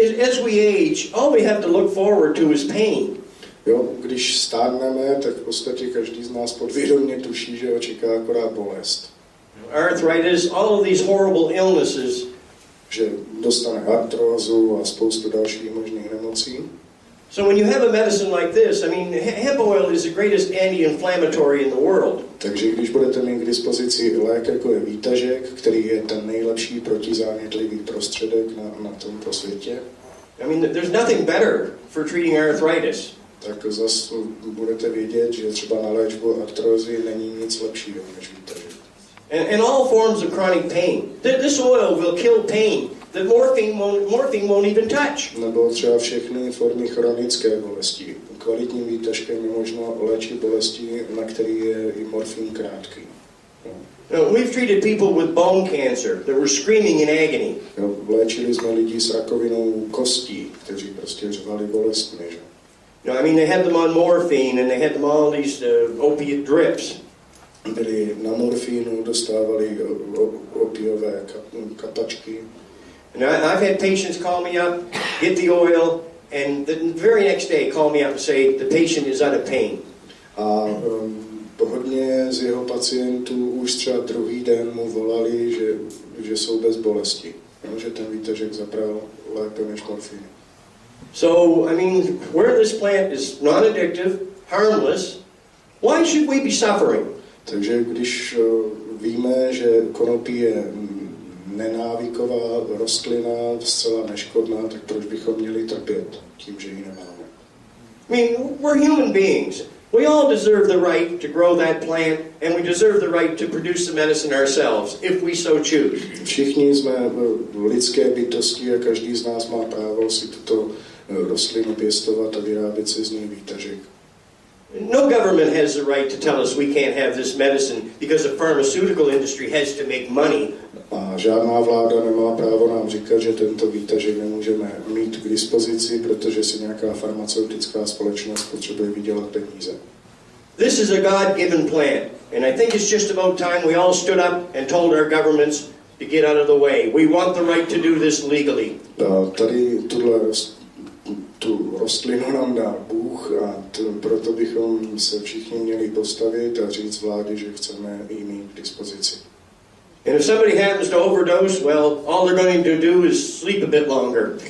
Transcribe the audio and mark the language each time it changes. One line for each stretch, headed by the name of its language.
English: As we age, all we have to look forward to is pain.
Czech: Jo, když stárneme, tak v podstatě každý z nás podvědomě tuší, že ho čeká akorát bolest.
English: Arthritis, all of these horrible illnesses.
Czech: Že dostane artrózu a spoustu dalších možných nemocí.
English: So when you have a medicine like this, hemp oil is the greatest anti-inflammatory in the world.
Czech: Takže když budete mít k dispozici lék, jako je výtažek, který je ten nejlepší protizánětlivý prostředek na tomto světě,
English: there's nothing better for treating arthritis.
Czech: Tak zase budete vědět, že třeba na léčbu artrózy není nic lepšího než výtažek.
English: And all forms of chronic pain. This oil will kill pain that morphine won't even touch.
Czech: Nebo třeba všechny formy chronické bolesti. Kvalitním výtažkem je možno léčit bolesti, na který je i morfín krátký.
English: We've treated people with bone cancer that were screaming in agony.
Czech: Léčili jsme lidi s rakovinou kostí, kteří prostě řvali bolestmi.
English: They had them on morphine and they had them all these opiate drips.
Czech: Byli na morfínu, dostávali opiové kapačky.
English: And I've had patients call me up, get the oil, and the very next day call me up and say the patient is out of pain.
Czech: A hodně z jeho pacientů už třeba druhý den mu volali, že jsou bez bolesti. Že ten výtažek zabral lépe než morfín.
English: So, where this plant is non-addictive, harmless, why should we be suffering?
Czech: Takže když víme, že konopí je nenávyková rostlina, zcela neškodná, tak proč bychom měli trpět tím, že ji nemáme?
English: We're human beings. We all deserve the right to grow that plant, and we deserve the right to produce the medicine ourselves, if we so choose.
Czech: Všichni jsme lidské bytosti a každý z nás má právo si tuto rostlinu pěstovat a vyrábět si z ní výtažek.
English: No government has the right to tell us we can't have this medicine because the pharmaceutical industry has to make money.
Czech: A žádná vláda nemá právo nám říkat, že tento výtažek nemůžeme mít k dispozici, protože si nějaká farmaceutická společnost potřebuje vydělat peníze.
English: This is a God-given plant, and I think it's just about time we all stood up and told our governments to get out of the way. We want the right to do this legally.
Czech: Tady tu rostlinu nám dá Bůh a proto bychom se všichni měli postavit a říct vlády, že chceme ji mít k dispozici.
English: And if somebody happens to overdose, well, all they're going to do is sleep a bit longer.